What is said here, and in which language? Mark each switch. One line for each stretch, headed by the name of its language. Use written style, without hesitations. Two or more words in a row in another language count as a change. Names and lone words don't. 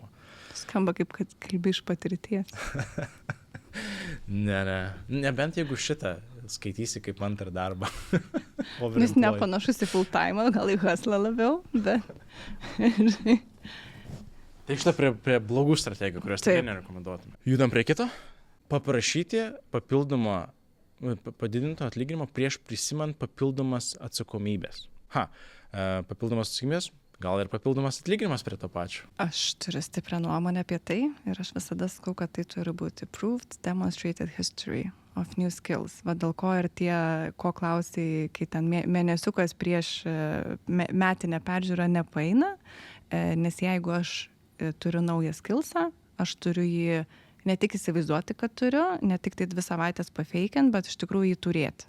Lithuanian: Skamba kaip, kad kalbi iš patirties. Nebent jeigu šitą skaitysi kaip antrą darbą. Jis nepanašus į
English: full time,
Lithuanian: gal į hustlą labiau, bet... Tai šitą prie blogų strategijų, kurios tikrai nerekomenduotume. Judam prie kito. Paprašyti padidinto atlyginimo prieš prisimant papildomas atsakomybės. Papildomas atsakomybės, gal ir papildomas atlyginimas prie to pačio. Aš turiu stiprią nuomonę apie tai ir aš visada sakau, kad tai turi būti
English: proved, demonstrated history of new skills.
Lithuanian: Va dėl ko ir ko klausai, kai ten mėnesiukas prieš metinę peržiūrą nepaeina, nes jeigu aš turiu naują skillsą, aš turiu jį ne tik įsivaizduoti, kad turiu, ne tik tai 2 savaitės pafeikint, bet iš tikrųjų jį turėti.